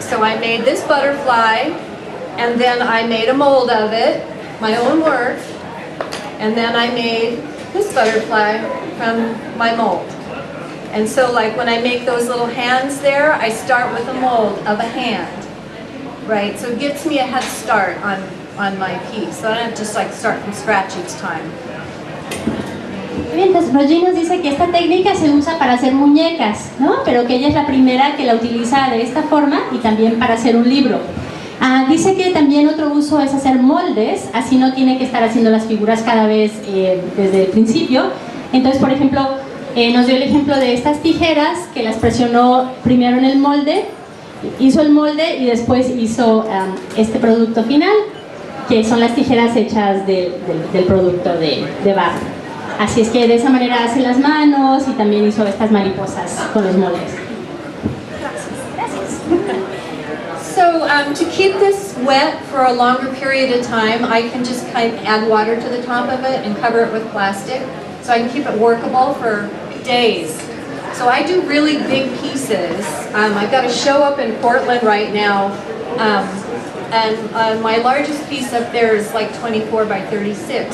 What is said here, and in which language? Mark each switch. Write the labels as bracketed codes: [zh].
[en] So I made this butterfly, and then I made a mold of it, my own work, and then I made this butterfly from my mold. And so like when I make those little hands there, I start with a mold of a hand, right? So it gives me a head start on my piece. So I don't have to just like start from scratch each time. [es] Bien, entonces Roger nos dice que esta técnica se usa para hacer muñecas, ¿no? Pero que ella es la primera que la utiliza de esta forma y también para hacer un libro. Dice que también otro uso es hacer moldes, así no tiene que estar haciendo las figuras cada vez desde el principio. Entonces, por ejemplo, nos dio el ejemplo de estas tijeras que las presionó primero en el molde, hizo el molde y después hizo este producto final, que son las tijeras hechas del producto de barro. Así es que de esa manera hace las manos y también hizo estas mariposas con los moldes. [en] So to keep this wet for a longer period of time, I can just kind of add water to the top of it and cover it with plastic, so I can keep it workable for days. So I do really big pieces. I've got a show up in Portland right now, and my largest piece up there is like 24 by 36.